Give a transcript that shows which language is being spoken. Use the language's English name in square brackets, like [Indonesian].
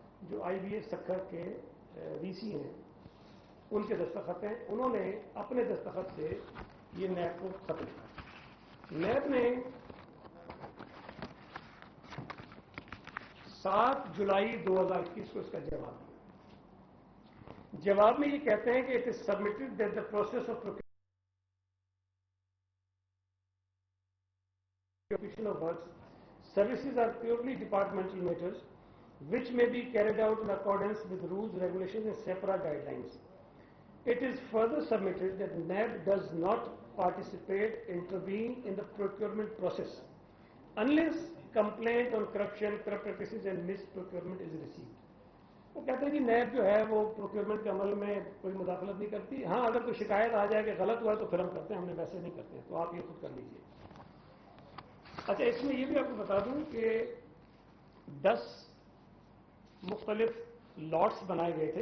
[Urdu] جو آئی B S Sukkur کے وی سی ہیں, ان کے دستخط ہیں. انہوں نے اپنے دستخط سے یہ نیب کو خط لکھا. نیب نے 7 جولائی 2021 کو اس کا جواب دیا. [English] جواب میں یہ کہتے ہیں کہ it is submitted that the process of procurement of works services are purely departmental matters which may be carried out in accordance with rules, regulations and SEPRA guidelines. It is further submitted that NAB does not participate, intervene in the procurement process unless complaint on corruption, corrupt practices and misprocurement is received. [Urdu] وہ کہتے ہیں کہ NAB جو ہے وہ procurement کے عمل میں کوئی مداخلت نہیں کرتی. ہاں, اگر کوئی شکایت آ جائے کہ غلط ہوا ہے تو پھر ہم کرتے ہیں, ہم نے ویسے نہیں کرتے. تو آپ یہ خود کر لیجیے. اچھا, اس میں یہ بھی آپ کو بتا دوں کہ 10 مختلف لاٹس بنائے گئے تھے.